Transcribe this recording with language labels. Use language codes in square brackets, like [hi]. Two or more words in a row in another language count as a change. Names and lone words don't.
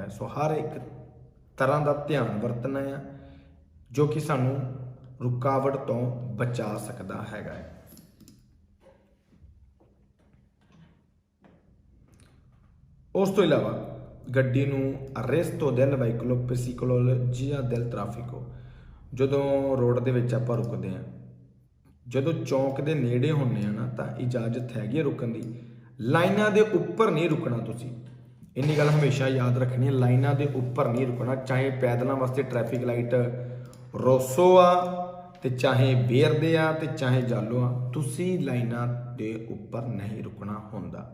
[pa] ਸੋ ਹਰ ਇੱਕ ਤਰ੍ਹਾਂ ਦਾ ਧਿਆਨ ਵਰਤਣਾ ਆ ਜੋ ਕਿ ਸਾਨੂੰ ਰੁਕਾਵਟ ਤੋਂ ਬਚਾ ਸਕਦਾ ਹੈਗਾ ਹੈ। ਉਸ ਤੋਂ ਇਲਾਵਾ ਗੱਡੀ ਨੂੰ [it] arresto del veicolo psicologia del traffico, [pa] ਜਦੋਂ ਰੋਡ ਦੇ ਵਿੱਚ ਆਪਾਂ ਰੁਕਦੇ ਹਾਂ, ਜਦੋਂ ਚੌਂਕ ਦੇ ਨੇੜੇ ਹੁੰਦੇ ਆ ਨਾ ਤਾਂ ਇਜਾਜ਼ਤ ਹੈਗੀ ਰੁਕਣ ਦੀ। ਲਾਈਨਾਂ ਦੇ ਉੱਪਰ ਨਹੀਂ ਰੁਕਣਾ। ਤੁਸੀਂ ਇੰਨੀ ਗੱਲ ਹਮੇਸ਼ਾ ਯਾਦ ਰੱਖਣੀ ਹੈ, ਲਾਈਨਾਂ ਦੇ ਉੱਪਰ ਨਹੀਂ ਰੁਕਣਾ। ਚਾਹੇ ਪੈਦਲਾਂ ਵਾਸਤੇ ਟ੍ਰੈਫਿਕ ਲਾਈਟ ਰੋਸੋ ਆ ਤੇ ਚਾਹੇ ਬੇਰਦੇ ਆ ਤੇ ਚਾਹੇ ਜਾਲੋ ਆ, ਤੁਸੀਂ ਲਾਈਨਾਂ ਦੇ ਉੱਪਰ ਨਹੀਂ ਰੁਕਣਾ ਹੁੰਦਾ।